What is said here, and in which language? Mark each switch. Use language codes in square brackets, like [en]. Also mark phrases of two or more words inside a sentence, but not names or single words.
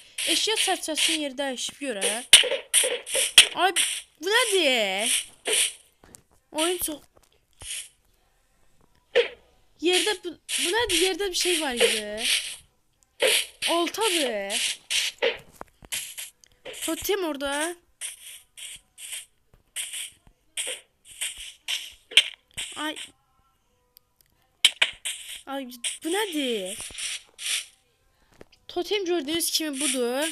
[az] Eşya çərçivəsinin yeri dəyişib görə. Ay bu nədir? Oyun çox... Yerdə bu nədir? Yerdə bir şey var idi. Oltadır. Totem orada. Ay. Ay bu nedir? Totem gördüğünüz kimi budur.